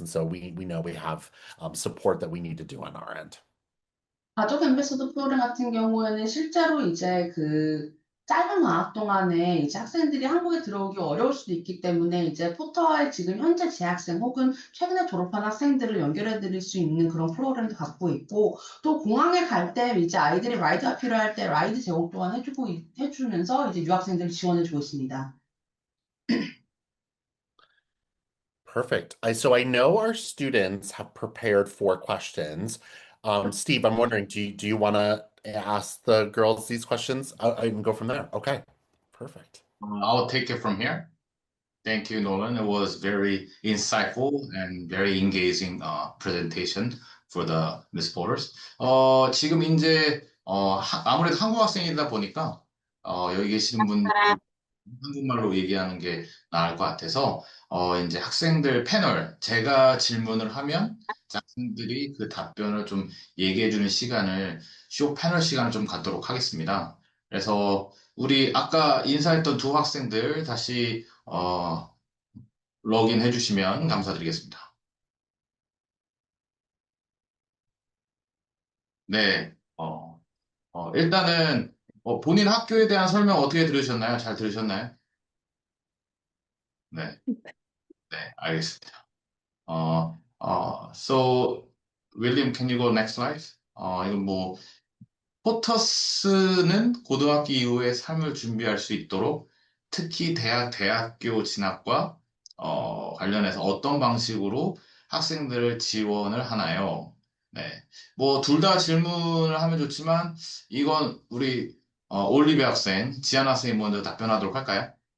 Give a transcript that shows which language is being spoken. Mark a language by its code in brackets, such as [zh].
[en] And so we know we have support that we need to do on our end. [ko] 가족 엠베서더 프로그램 같은 경우에는 실제로 이제 그 짧은 방학 동안에 이제 학생들이 한국에 들어오기 어려울 수도 있기 때문에 이제 포터에 지금 현재 재학생 혹은 최근에 졸업한 학생들을 연결해 드릴 수 있는 그런 프로그램도 갖고 있고 또 공항에 갈 때 이제 아이들이 라이드가 필요할 때 라이드 제공 또한 해주면서 이제 유학생들 지원해 주고 있습니다. [en] Perfect. So I know our students have prepared four questions. Steve, I'm wondering, do you want to ask the girls these questions? I can go from there. Okay, perfect. I'll take it from here. Thank you, Nolan. It was very insightful and very engaging presentation for the Miss Porters. [ko] 지금 이제 아무래도 한국 학생이다 보니까 여기 계시는 분들 한국말로 얘기하는 게 나을 것 같아서 이제 학생들 패널 제가 질문을 하면 학생들이 그 답변을 좀 얘기해 주는 시간을 쇼 패널 시간을 좀 갖도록 하겠습니다. 그래서 우리 아까 인사했던 두 학생들 다시 로그인 해주시면 감사드리겠습니다. 네, 일단은 본인 학교에 대한 설명 어떻게 들으셨나요? 잘 들으셨나요? 네, 네, 알겠습니다. [en] So, William, can you go next slide? [ko] 이건 뭐, 포터스는 고등학교 이후의 삶을 준비할 수 있도록 특히 대학교 진학과 관련해서 어떤 방식으로 학생들을 지원을 하나요? 네. 뭐, 둘 다 질문을 하면 좋지만, 이건 우리 올리비아 학생, 지안 학생이 먼저 답변하도록 할까요?